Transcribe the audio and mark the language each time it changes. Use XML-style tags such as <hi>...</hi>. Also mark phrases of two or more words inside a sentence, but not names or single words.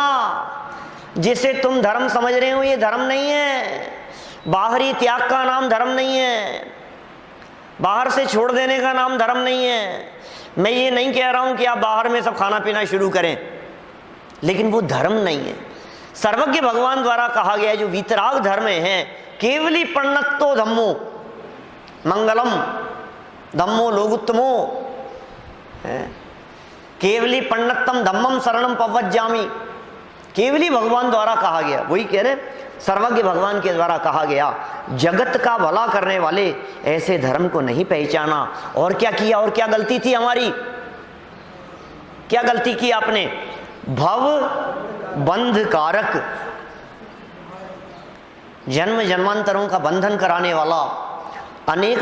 <hi>जिसे तुम धर्म समझ रहे हो ये धर्म नहीं है, बाहरी त्याग का नाम धर्म नहीं है, बाहर से छोड़ देने का नाम धर्म नहीं है। मैं ये नहीं कह रहा हूं कि आप बाहर में सब खाना पीना शुरू करें, लेकिन वो धर्म नहीं है। सर्वज्ञ भगवान द्वारा कहा गया जो वीतराग धर्म है,</hi> <pra>केवली प्रणत्तो धम्मो मंगलम धम्मो लोगुत्तमो, केवली पन्नतम धम्मम शरणम पवज्जामि,</pra> <hi>केवली भगवान द्वारा कहा गया। वही कह रहे सर्वज्ञ भगवान के द्वारा कहा गया, जगत का भला करने वाले ऐसे धर्म को नहीं पहचाना। और क्या किया, और क्या गलती थी हमारी, क्या गलती की आपने, भव बंध कारक, जन्म जन्मांतरों का बंधन कराने वाला, अनेक</hi>